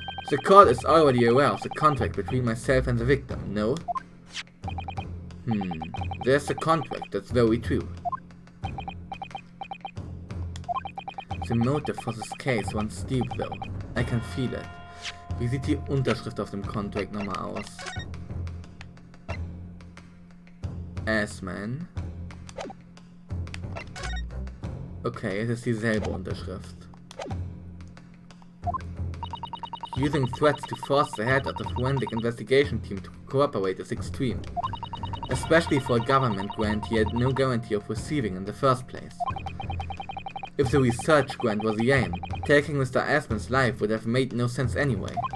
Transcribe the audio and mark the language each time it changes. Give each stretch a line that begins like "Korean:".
English: The court is already aware of the contract between myself and the victim, no? There's a contract, that's very true. The motive for this case runs deep though. I can feel it.
German: Wie sieht die Unterschrift auf dem Contract nochmal aus? Assman. Okay, es ist dieselbe Unterschrift.
English: Using threats to force the head of the forensic investigation team to cooperate is extreme. Especially for a government grant he had no guarantee of receiving in the first place. If the research grant was the aim, taking Mr. Assman's life would have made no sense anyway.